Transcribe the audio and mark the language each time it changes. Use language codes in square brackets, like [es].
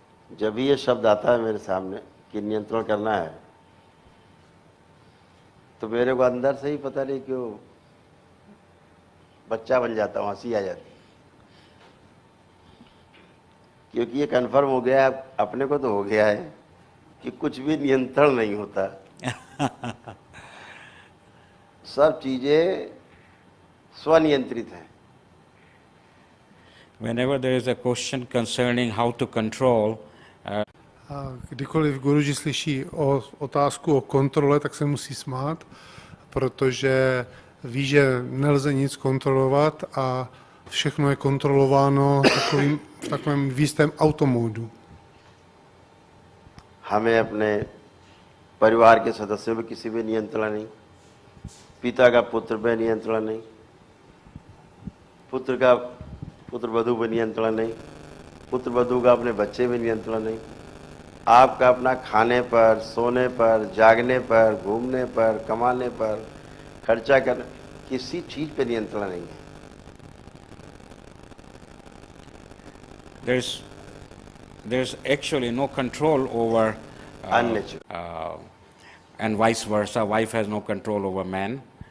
[hi] जब भी ये शब्द आता है मेरे सामने कि नियंत्रण करना है, तो मेरे को अंदर से ही पता नहीं क्यों बच्चा बन जाता हूँ, हंसी आ जाती, क्योंकि ये कन्फर्म हो गया है, अपने को तो हो गया है कि कुछ भी नियंत्रण नहीं होता। सब चीजें स्वनियंत्रित हैं। [en] Whenever there is a question concerning how to control, [cs] A kdykoliv Guruji slyší o otázku o kontrole, tak se musí smát, protože ví, že nelze nic kontrolovat a všechno je kontrolováno v takovém jistém automódu. [hi] हमें अपने परिवार के सदस्यों पे किसी भी नियंत्रण नहीं, पिता का पुत्र पे नियंत्रण नहीं, पुत्र का पुत्र वधू पे नियंत्रण नहीं, पुत्र वधू का अपने बच्चे पे नियंत्रण नहीं, आपका अपना खाने पर, सोने पर, जागने पर, घूमने पर, कमाने पर, खर्चा करने, किसी चीज पे नियंत्रण नहीं है। [en] there's actually no control over Unnatural. And vice versa. Wife has no control over man.